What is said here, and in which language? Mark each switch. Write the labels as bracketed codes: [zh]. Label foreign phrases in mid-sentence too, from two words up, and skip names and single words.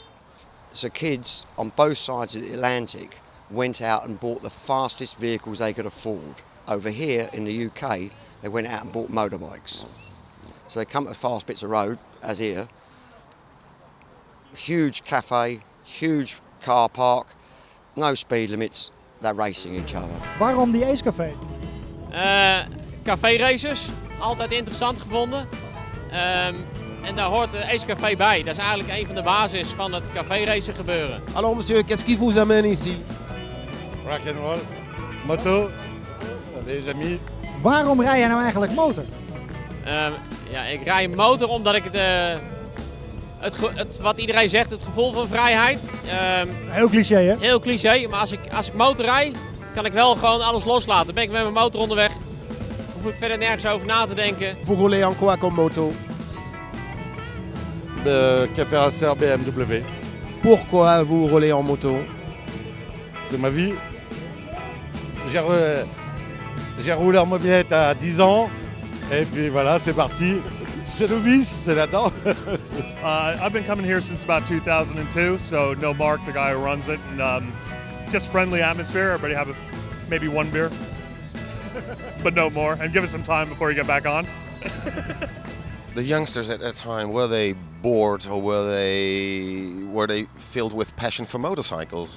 [en] So kids on both sides of the Atlantic went out and bought the fastest vehicles they could afford. Over here in the UK, they went out and bought motorbikes. So they come to fast bits of road, as here. Huge cafe, huge car park, no speed limits, they're racing each other. [nl] Waarom die Ace Café? [en] Café races, [nl] altijd interessant gevonden. En daar hoort de Ace Café bij. Dat is eigenlijk een van de basis van het café racen gebeuren. [fr] Alors monsieur, qu'est-ce qui vous amène ici? [en] Rock and roll, [fr] moto, les amis. [nl] Waarom rij jij nou eigenlijk motor? Ja, ik rij motor omdat ik wat iedereen zegt, het gevoel van vrijheid. Heel cliché, hè? Heel cliché, maar als ik motor rijd, kan ik wel gewoon alles loslaten. Dan ben ik met mijn motor onderweg. Hoef ik verder nergens over na te denken. [fr] Vous roulez en quoi comme moto? Café Racer BMW. Pourquoi vous roulez en moto? C'est ma vie. J'ai roulé en mobilette à 10 ans. Et puis voilà, c'est parti. C'est le vice, c'est là-dedans. [en] I've been coming here since about 2002, so know Mark, the guy who runs it. And, just friendly atmosphere. Everybody have maybe one beer, but no more. And give it some time before you get back on. The youngsters at that time, were they bored or were they filled with passion for motorcycles?